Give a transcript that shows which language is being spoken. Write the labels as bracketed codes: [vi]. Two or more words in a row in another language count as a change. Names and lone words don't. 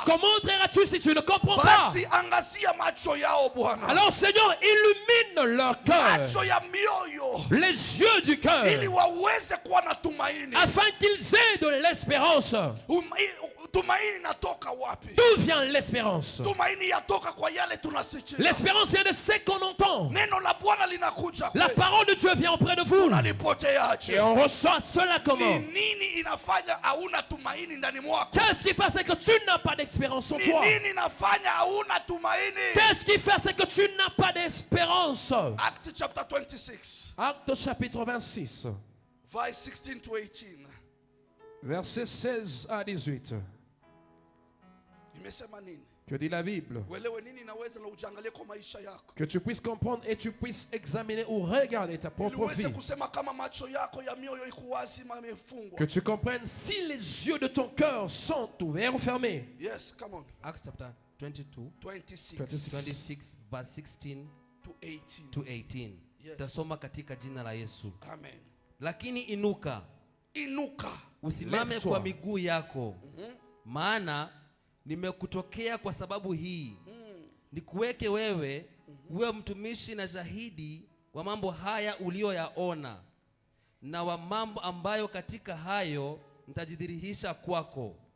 [fr] Comment entreras-tu si tu ne comprends pas? [sw] Basi angazia macho yao Bwana. [fr] Alors Seigneur, illumine Ouvre leur cœur, [sw] macho ya mioyo, [fr] les yeux du cœur, [sw] ili waweze kuwa na tumaini. [fr] afin qu'ils aient de l'espérance. [sw] Tumaini natoka wapi? [fr] D'où vient l'espérance? [sw] Tumaini yatoka kwa yale tunasikia. [fr] L'espérance vient de ce qu'on entend. [sw] Neno la Bwana linakuja [fr] La [sw] kwetu. [fr] parole de Dieu vient auprès de vous. [sw] Tunalipoteaje? [fr] Et on reçoit cela comment? [sw] Ni nini inafanya hauna tumaini ndani mwako? [fr] Qu'est-ce qui fait, c'est que tu n'as pas d'espérance en [sw] Ni [fr] toi? [sw] nini inafanya hauna tumaini? [fr] Qu'est-ce qui fait, c'est que tu n'as pas d'espérance? [en] Acts chapter 26, [fr] Acte chapitre 26, [en] verse 16 to 18. [fr] versets 16 à 18. [sw] Imesema nini? [fr] Que dit la Bible? [sw] Uelewe nini inaweza na ujangalie kwa maisha yako. [fr] Que tu puisses comprendre et tu puisses examiner ou regarder ta propre [sw] Uweze [fr] vie. [sw] kusema kama macho yako ya mioyo iko wazi ama imefungwa. [fr] Que tu comprennes si les yeux de ton cœur sont ouverts ou fermés. [en] Yes, come on. Acts chapter 22, 26 26 verse 16 to 18. to 18. Yes. [sw] Tasoma katika jina la Yesu. Amen. Lakini inuka, Inuka. usimame [fr] Lève-toi. [sw] kwa miguu yako, maana nimekutokea kwa sababu hii, nikuweke wewe uwe mtumishi na shahidi wa mambo haya uliyoyaona, na wa mambo ambayo katika hayo nitajidhihirisha kwako,